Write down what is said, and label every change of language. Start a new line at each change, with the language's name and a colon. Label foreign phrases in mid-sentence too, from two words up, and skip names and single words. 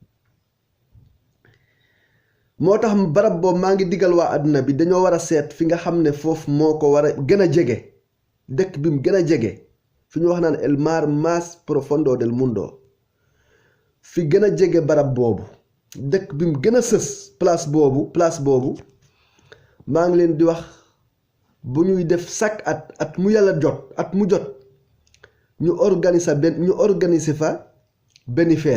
Wolof: moo tax barab boobu maa ngi digal waa àdduna bi dañoo war a seet fi nga xam ne foofu moo ko war a gën a jege dëkk bi mu gën a jege fi ñu wax naan
Spanish: el mar más profundo del mundo
Wolof: fi gën a jege barab boobu dëkk bi mu gën a sës place boobu maa ngi leen di wax bu ñuy def chaque at mu yàlla jot at mu jot ñu organiser fa benn